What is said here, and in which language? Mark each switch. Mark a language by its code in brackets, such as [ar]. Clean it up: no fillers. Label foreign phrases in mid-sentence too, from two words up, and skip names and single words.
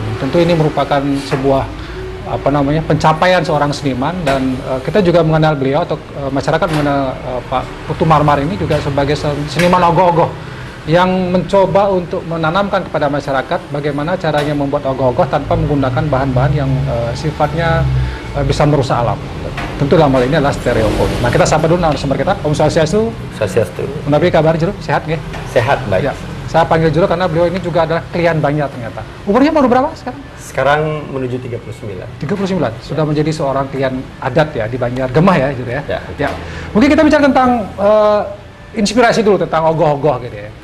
[id] Tentu ini merupakan sebuah pencapaian seorang seniman, dan kita juga mengenal beliau atau masyarakat mengenal Pak Putu Marmar ini juga sebagai seniman ogoh-ogoh yang mencoba untuk menanamkan kepada masyarakat bagaimana caranya membuat ogoh-ogoh tanpa menggunakan bahan-bahan yang sifatnya bisa merusak alam. Tentu dalam hal ini adalah stereofoam. Nah, kita sapa dulu narasumber kita, [ban] Om Swastiastu. Swastiastu. Menapi kabar Jero, sehat nggih? [id] Sehat, baik. Ya. Saya panggil Jero karena beliau ini juga adalah klien Banjar ternyata. Umurnya baru berapa sekarang? Sekarang menuju 39. 39, sudah menjadi seorang klien adat ya di Banjar Gemah ya Jero ya? Ya. Mungkin kita bicara tentang inspirasi dulu tentang ogoh-ogoh gitu ya.